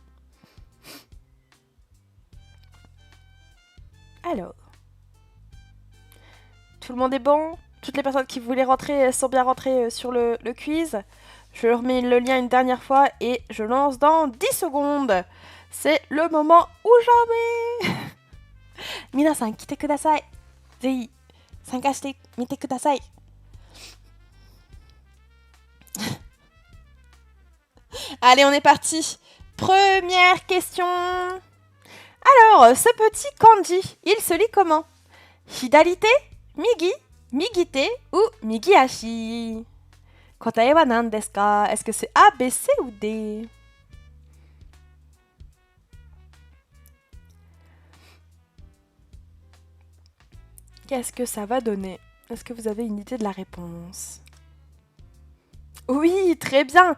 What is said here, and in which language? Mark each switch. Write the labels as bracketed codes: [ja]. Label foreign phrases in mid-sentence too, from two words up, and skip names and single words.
[fr] Alors, tout le monde est bon? Toutes les personnes qui voulaient rentrer sont bien rentrées sur le quiz. Je remets le lien une dernière fois et je lance dans 10 secondes. C'est le moment ou jamais. [ja] 皆さん、来てください。ぜひ、参加してみてください. [fr] Allez, on est parti. Première question. Alors, ce petit kanji, il se lit comment? Hidarite, migi, migite ou migiashi? [ja] 答えは何ですか? [fr] Est-ce que c'est A, B, C ou D? Qu'est-ce que ça va donner? Est-ce que vous avez une idée de la réponse? Oui, très bien.